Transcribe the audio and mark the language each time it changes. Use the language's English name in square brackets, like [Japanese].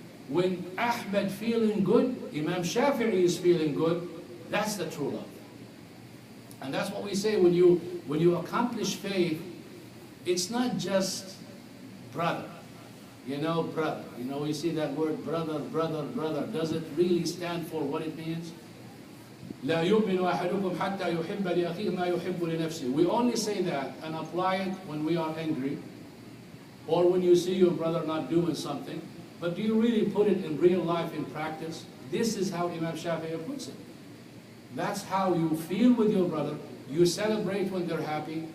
[English] When Ahmad feeling good, Imam Shafi'i is feeling good. That's the true love. And that's what we say when you accomplish faith, it's not just brother. You know, brother. You know, we see that word brother, brother, brother. Does it really stand for what it means? [Arabic] لا يؤمن أحدكم حتى يحب لأخيه ما يحب لنفسه. [English] We only say that and apply it when we are angry, or when you see your brother not doing something. But do you really put it in real life, in practice? This is how Imam Shafi'i puts it. That's how you feel with your brother. You celebrate when they're happy.